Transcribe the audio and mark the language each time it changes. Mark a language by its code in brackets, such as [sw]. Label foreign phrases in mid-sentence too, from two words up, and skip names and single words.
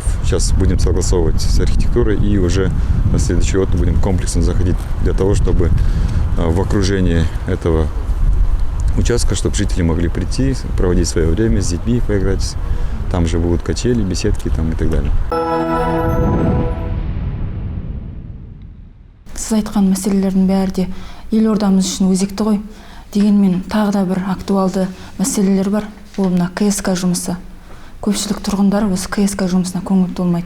[ru] Сейчас будем согласовывать с архитектурой и уже на следующий год будем комплексно заходить для того, чтобы в окружении этого участка, чтобы жители могли прийти, проводить свое время с детьми, поиграть. Там же будут качели, беседки там и так далее. [kk] Сіз айтқан мәселелердің бәрі де елордамыз үшін өзекті ғой. Дегенмен тағы да бір актуалды мәселелер бар. Ол мына КСК жұмысы. Көпшілік тұрғындар осы КСК жұмысына көңіл толмайды.